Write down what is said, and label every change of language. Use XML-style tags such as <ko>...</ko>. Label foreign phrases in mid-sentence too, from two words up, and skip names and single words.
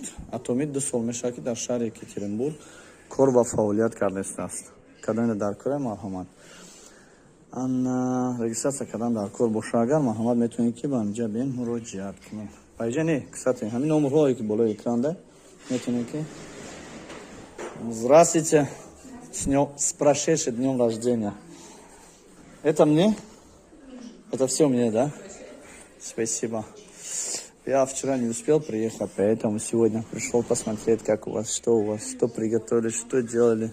<tg>Атоми 2 сол мешавад ки дар шаҳри Екатеринбург кор ва фаъолият карда истааст. Кадоме дар кора марҳамат. Регистрация кардан дар кор боша агар марҳамат метавонед ки ба инҷа биен муроҷиат кунед. Байҷа не, кстати, ҳамин номерҳое ки болои экран метавонед ки</tg> <ru>здравствуйте, с прошедшим днем рождения. Это мне? Это все мне, да? Спасибо. Я вчера не успел приехать, поэтому сегодня пришел посмотреть, как у вас, что приготовили, что делали.</ru>